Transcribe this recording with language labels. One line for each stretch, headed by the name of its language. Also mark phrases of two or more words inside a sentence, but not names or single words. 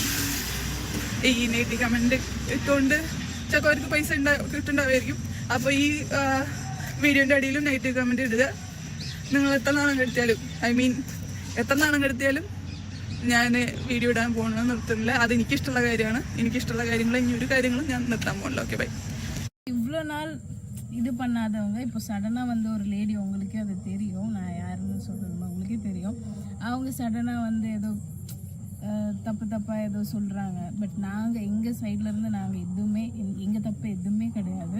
Malayalam: ഈ നെഗറ്റീവ് കമൻറ്റ് ഇട്ടുകൊണ്ട് ചിലപ്പോൾ അവർക്ക് പൈസ കിട്ടുന്നുണ്ടാവുമായിരിക്കും. അപ്പോൾ ഈ വീഡിയോൻ്റെ അടിയിലും നെഗറ്റീവ് കമൻറ്റ് ഇടുക. നിങ്ങൾ എത്ര നാണം കെടുത്തിയാലും, എത്ര നാണം കെടുത്തിയാലും ഞാൻ വീഡിയോ ഇടാൻ പോകണമെന്ന് നിർത്തുന്നില്ല. അത് എനിക്കിഷ്ടമുള്ള കാര്യമാണ്. എനിക്കിഷ്ടമുള്ള കാര്യങ്ങൾ ഇനി ഒരു കാര്യങ്ങളും ഞാൻ നിർത്താൻ പോകണില്ല.
English: okay, bye.
Tamil: இவ்வளோ நாள் இது பண்ணாதவங்க இப்போ சடனாக வந்து ஒரு லேடி, உங்களுக்கே அது தெரியும், நான் யாருன்னு சொல்கிறது உங்களுக்கே தெரியும், அவங்க சடனாக வந்து ஏதோ தப்பாக ஏதோ சொல்கிறாங்க. பட் நாங்கள் எங்கள் சைட்லேருந்து நாங்கள் எதுவுமே, எங்கள் தப்பு எதுவுமே கிடையாது.